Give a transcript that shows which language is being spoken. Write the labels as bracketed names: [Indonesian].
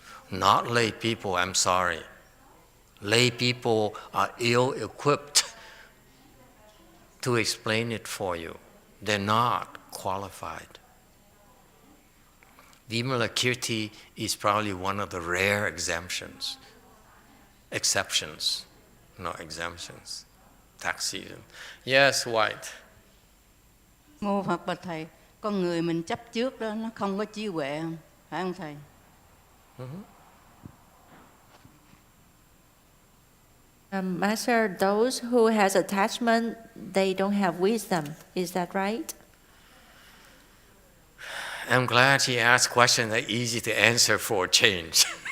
[English] Not lay people, I'm sorry. Lay people are ill-equipped to explain it for you. They're not qualified. Vimala Kirti is probably one of the rare exceptions, not exemptions. Tax season. Yes, White. [Vietnamese] Mô Phật bạch thầy, con người mình chấp trước đó nó không có trí huệ, phải không thầy? [English] Master, those who has attachment, they don't have wisdom. Is that right? I'm glad he asked questions that are easy to answer for a change.